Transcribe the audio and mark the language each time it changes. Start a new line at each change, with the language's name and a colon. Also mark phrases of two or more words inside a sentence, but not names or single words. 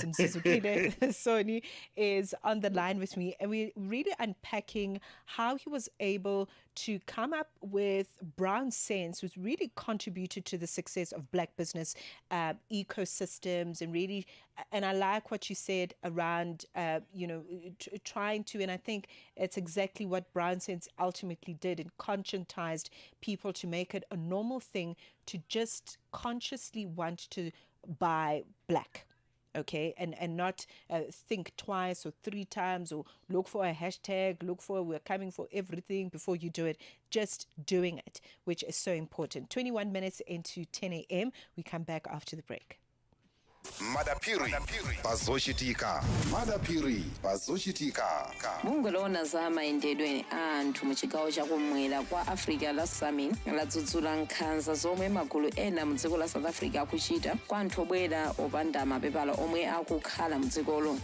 English: And Mzuzukile Soni is on the line with me, and we're really unpacking how he was able to come up with BrownSense, which really contributed to the success of black business ecosystems, and really, and I like what you said around, trying to, and I think it's exactly what BrownSense ultimately did, and conscientized people to make it a normal thing to just consciously want to buy black. Okay, and not think twice or three times, or look for a hashtag, look for we're coming for everything before you do it. Just doing it, which is so important. 21 minutes into 10 a.m. We come back after the break.
Nyanja: Madapiri pazochitika. Madapiri pazochitika. Bungolona za maendedwe anthu mu chigawo chakumwera kwa Africa la Summit ladzudzula nkhanza zomwe magulu ena mu dziko la South Africa akuchita kwa anthu obwera opanda mapepala omwe akukhala mu dzikolo.